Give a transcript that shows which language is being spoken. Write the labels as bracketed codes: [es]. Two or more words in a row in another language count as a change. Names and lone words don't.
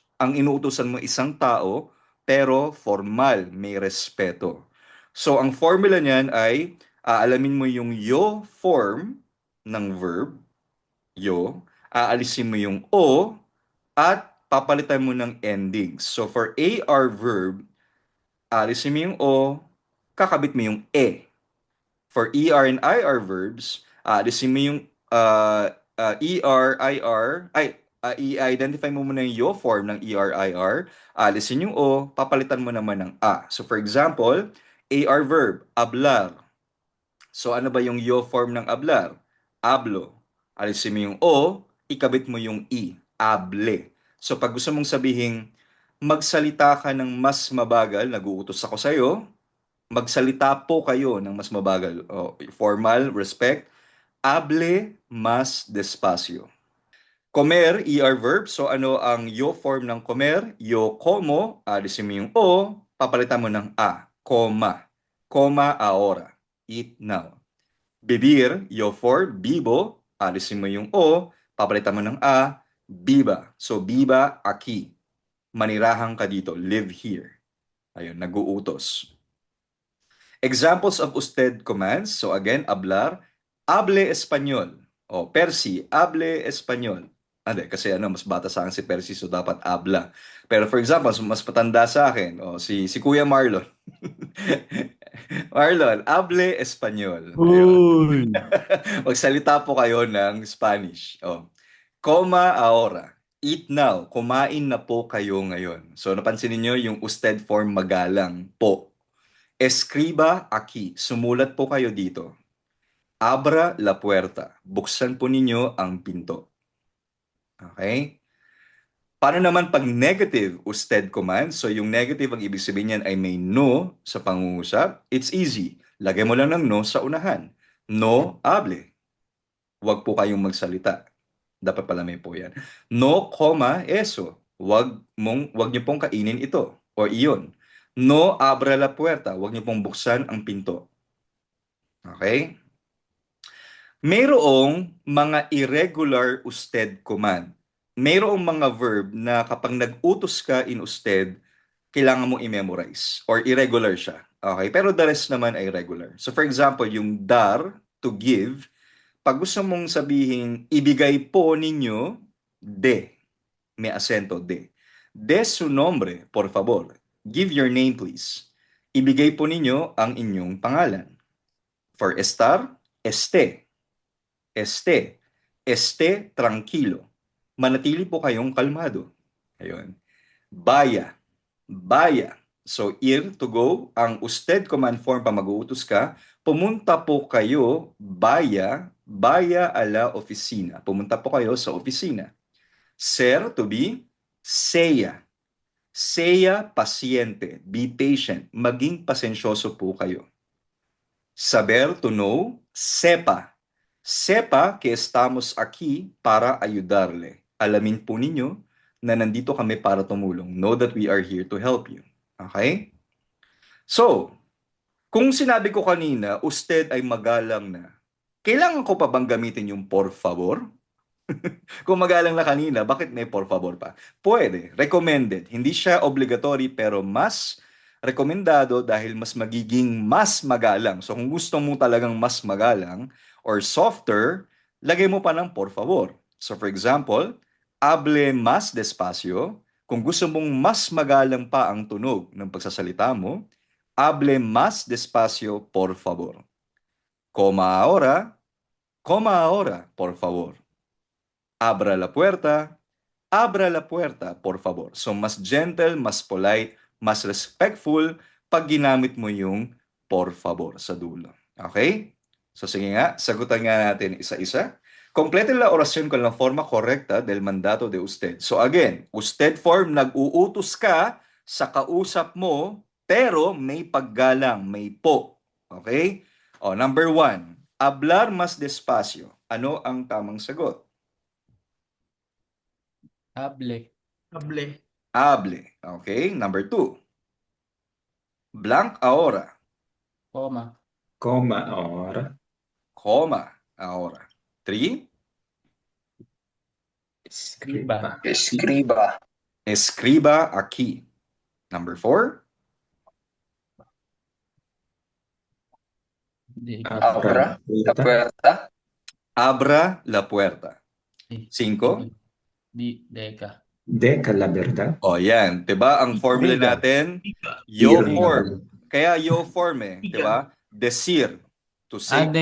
[tl] Ang inuutosan mo isang tao pero formal, may respeto. So ang formula niyan ay aalamin mo yung yo form ng verb, yo, aalisin mo yung o at papalitan mo ng endings. [en] So for AR verb, [tl] alisin mo yung O, kakabit mo yung E. [en] For ER and IR verbs, [tl] alisin mo yung ER, IR, i-identify mo muna yung yo form ng ER, IR, alisin yung O, papalitan mo naman ng A. [en] So for example, AR verb, [es] hablar. [tl] So ano ba yung yo form ng hablar? [es] Hablo. [tl] Alisin mo yung O, ikabit mo yung I, hable. So pag gusto mong sabihin, magsalita ka ng mas mabagal, nag-uutos ako sa'yo, magsalita po kayo ng mas mabagal. [en] Formal, respect. [es] Hable más despacio. [en] Comer, ER verb. [tl] So ano ang yo form ng comer? [es] Yo como, [tl] alisin mo yung O, papalitan mo ng A. Coma. [es] Coma ahora. [en] Eat now. [tl] Bibir, yo for bibo, alisin mo yung O, papalitan mo ng A. Biba. [es] So biba aquí. [tl] Manirahan ka dito. Live here. Ayun, nag-uutos. [en] Examples of usted commands. So again, [es] hablar, hable español. O, Percy, hable español. [tl] Hindi, kasi mas bata sa akin si Percy, so dapat habla. Pero for example, mas patanda sa akin, si Kuya Marlon. Marlon, [es] hable español. [tl] Ayun. Uy! Magsalita po kayo ng Spanish. [es] Coma ahora. [en] Eat now. [tl] Kumain na po kayo ngayon. So napansin niyo yung usted form magalang po. [es] Escriba aquí. [tl] Sumulat po kayo dito. [es] Abra la puerta. [tl] Buksan po ninyo ang pinto. Okay? Paano naman pag negative usted command? So yung negative, ang ibig sabihin niyan ay may no sa pangungusap. [en] It's easy. [tl] Lagay mo lang ng no sa unahan. [es] No hable. [tl] Huwag po kayong magsalita. Dapat pala may po yan. [es] No, comma, eso. [tl] Wag niyo pong kainin ito o iyon. [es] No abra la puerta. [tl] Wag niyo pong buksan ang pinto. Okay? Mayroong mga irregular usted command. Mayroong mga verb na kapag nag-utos ka in usted, kailangan mong i-memorize or irregular siya. Okay? Pero [en] the rest [tl] naman ay regular. [en] So for example, yung dar, to give, [tl] pag gusto mong sabihin, ibigay po ninyo, de. May asento, [es] de. De su nombre, por favor. [en] Give your name, please. [tl] Ibigay po ninyo ang inyong pangalan. [es] For estar, este. Este. Este tranquilo. [tl] Manatili po kayong kalmado. [es] Ayun. Baya. Baya. [en] So, ir, to go. [tl] Ang usted command form pa mag-uutos ka. Pumunta po kayo, [es] baya, baya a la oficina. [tl] Pumunta po kayo sa opisina. [es] Ser, [en] to be, [es] seya. Sea paciente. [en] Be patient. [tl] Maging pasensyoso po kayo. [en] Saber, to know. [es] Sepa. Sepa que estamos aquí para ayudarle. [tl] Alamin po ninyo na nandito kami para tumulong. [en] Know that we are here to help you. Okay? So, [tl] kung sinabi ko kanina, usted ay magalang na, kailangan ko pa bang gamitin yung [es] por favor? [tl] Kung magalang na kanina, bakit may [es] por favor [tl] pa? Pwede. Recommended. Hindi siya obligatory pero mas rekomendado dahil mas magiging mas magalang. So kung gusto mo talagang mas magalang [en] or softer, [tl] lagay mo pa ng [es] por favor. [en] So for example, [es] hable más despacio. [tl] Kung gusto mong mas magalang pa ang tunog ng pagsasalita mo, [es] hable más despacio, por favor. Coma ahora, por favor. Abra la puerta, por favor. [tl] So, mas gentle, mas polite, mas respectful pag ginamit mo yung [es] por favor [tl] sa dulo. Okay? So, sige nga, sagutan nga natin isa-isa. [es] Complete la oración con la forma correcta del mandato de usted. [en] So, again, usted form, [tl] nag-uutos ka sa kausap mo, pero may paggalang, may po. Okay? [en] O, number 1, [es] hablar más despacio. [tl] Ano ang tamang sagot? [es] Hable. Hable. [en] Hable. Okay. Number 2. Blank ahora. [es] Coma. Coma ahora. Coma ahora. 3. Escriba. Escriba. Escriba aquí. [en] Number 4. [tl] Di ko. [es] Abra la puerta. Abra la puerta. Eh, 5. Deka. Deca la verdad. [tl] O yan. Diba ang formula [es] Diga. [tl] natin? Yo [es] Diga. [tl] form. Kaya yo form eh. Diba? [es] Decir. [en] To say. to